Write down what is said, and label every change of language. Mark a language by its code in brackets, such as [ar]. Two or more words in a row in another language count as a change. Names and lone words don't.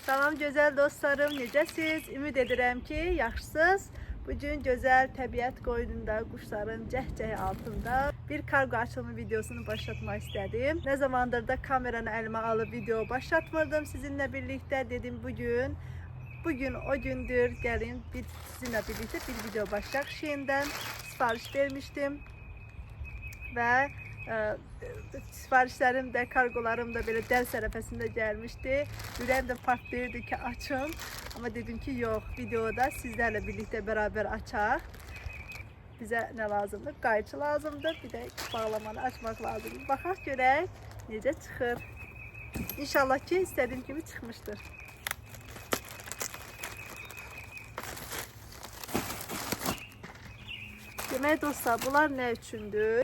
[az] Salam gözəl dostlarım, necəsiz? Ümid edirəm ki, yaxşısınız. Bugün gözəl təbiət qoynunda, quşların cəhcəhi altında [tr] bir kargo açılımı videosunu başlatmak istedim. Ne zamandır da kameranı elime alıp video başlatmadım sizinle birlikte. Dedim bugün o gündür, gelin sizinle birlikte bir video başlayaq. Şeyinden sipariş vermiştim ve siparişlerim de, kargolarım da böyle ders arefesinde gelmişti. Yüreğim de partlayırdı ki açın. Ama dedim ki yok, videoda sizlerle birlikte beraber açaq. [az] Bize ne lazımdır? Qayçı lazımdır. [tr] Bir de bağlamanı açmak lazımdır. [az] Baxaq görək necə çıxır. [tr] İnşallah ki istediğim gibi çıxmıştır. [az] Demək dostlar, bunlar nə üçündür?